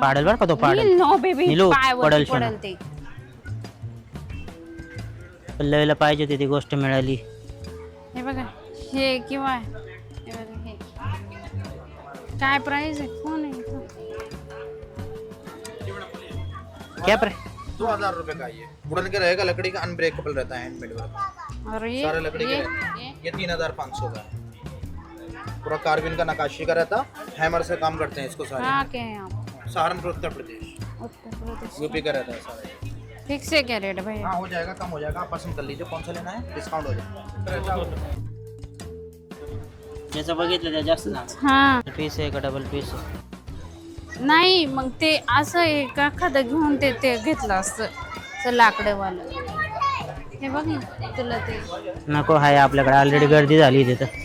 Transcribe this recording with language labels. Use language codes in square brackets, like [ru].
[mr] पाडेल बरं का तो पाडेल. [en] no baby [mr] नीलू, पायावर पडेल पडेल ते. पल्लवीला पाहिजे होती ती गोष्ट मिळाली. हे बघा हे किंवा हे बघा हे काय प्राइस आहे? कोण आहे इथं? [hi] क्या प्रे 2000 रुपए का ये वुडन के रहेगा, लकड़ी का अनब्रेकेबल रहता है, हैंडमेड वर्क. और सारे लकड़ी के रहते हैं. ये 3500 का है. पूरा कार्बिन का नकाशी का रहता. हैमर से काम करते हैं इसको सारे. हाँ क्या है आप? सहारनपुर उत्तर प्रदेश उत्तर प्रदेश. यूपी का रहता है सारा. फिक्स है क्या रेट भैया? हाँ हो जाएगा, कम हो जाएगा. आप पसंद कर लीजिए कौन सा लेना है, डिस्काउंट हो जाएगा. [mr] ज्याचं बघितलं त्या जास्त झालं. हा पीस आहे का डबल पीस आहे? नाही मग ते असं एक एखादं घेऊन ते घेतलं असतं लाकडेवालं. हे बघ ना तुला ते नको आहे आपल्याकडे ऑलरेडी गर्दी झाली तिथं.